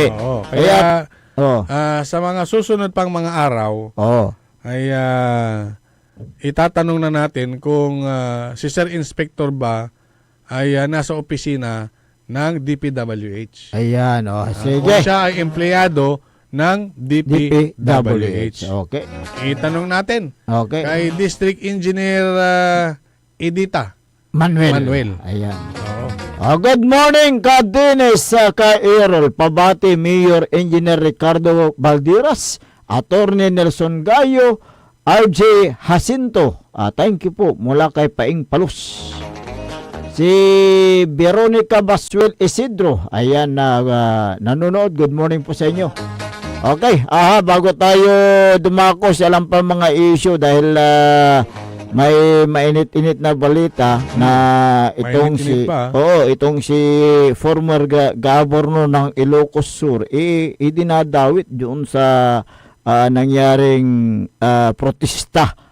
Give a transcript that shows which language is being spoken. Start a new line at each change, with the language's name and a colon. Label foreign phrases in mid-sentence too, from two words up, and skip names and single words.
Filipino: Kaya sa mga susunod pang mga araw ay itatanong na natin kung si Sir Inspector ba ay nasa opisina ng DPWH. Ayan, sige. Kung siya ay empleyado ng DPWH. Okay. Itanong natin kay District Engineer Edita Manuel. Ayan.
English: Good morning,
Filipino: Kadines, ka Errol. Pabati, Mayor Engineer Ricardo Valdiras, Attorney Nelson Gayo, RJ Jacinto.
English: Thank you
Filipino: po mula kay Paing Palus. Si Veronica Basuel Isidro. Ayan, nanonood.
English: Good morning
Filipino: po sa inyo. Okay, bago tayo dumako sa alam pa mga issue dahil may mainit-init na balita na itong si former governor ng Ilocos Sur idinadawit doon sa nangyaring protesta.